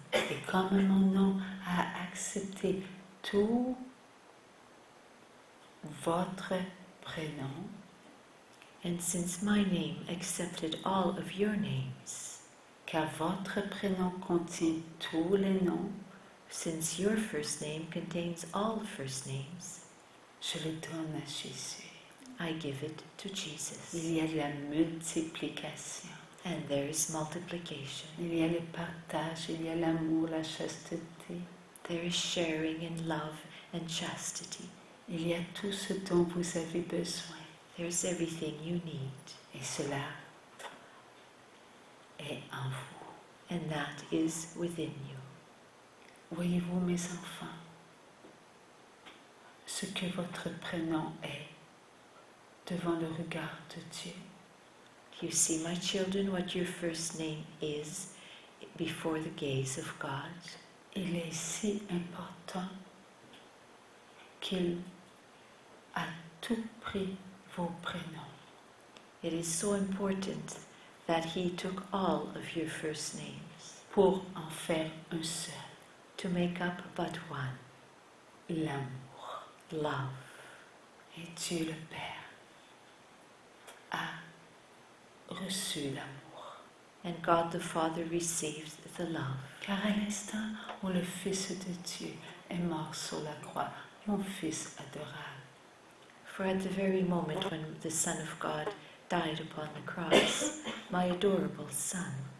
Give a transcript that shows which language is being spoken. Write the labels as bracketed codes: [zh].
[fr] Et comme mon nom a accepté tout votre prénom, [en] and since my name accepted all of your names, [fr] car votre prénom contient tous les noms, [en] since your first name contains all the first names, [fr] je le donne à Jésus. [en] I give it to Jesus. [fr] Il y a de la multiplication. [en] And there is multiplication. [fr] Il y a le partage, il y a l'amour, la chasteté. [en] There is sharing and love and chastity. [fr] Il y a tout ce dont vous avez besoin. [en] There's everything you need. [fr] Et cela est en vous. [en] And that is within you. [fr] Voyez-vous, mes enfants, ce que votre prénom est devant le regard de Dieu. [en] You see, my children, what your first name is before the gaze of God. [fr] Il est si important qu'il a tout pris vos prénoms. [en] It is so important that He took all of your first names [fr] pour en faire un seul. [en] to make up but one, [fr] L'amour. [en] love. [fr] Et Dieu le Père a reçu l'amour. [en] And God the Father received the love. [fr] Car à l'instant où le Fils de Dieu est mort sur la croix, mon Fils adorable, [en] For at the very moment when the Son of God died upon the cross, my adorable Son,